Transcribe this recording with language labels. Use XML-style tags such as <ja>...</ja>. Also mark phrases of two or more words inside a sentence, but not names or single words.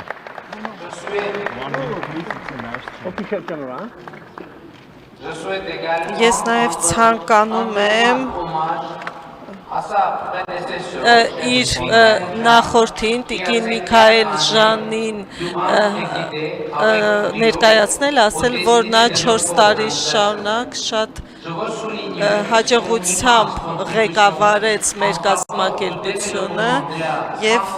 <fr>Ok, quelqu'un là. Je souhaite également</fr> <hy>Ես նաև ցանկանում եմ</hy> <fr>à sa prédécesseur</fr> <hy>իր նախորդին տիկին Միքայել Ժանին ներկայացնել, ասել, որ նա 4 տարի շարունակ շատ հաջողությամբ ղեկավարեց մեր կազմակերպությունը եւ</hy>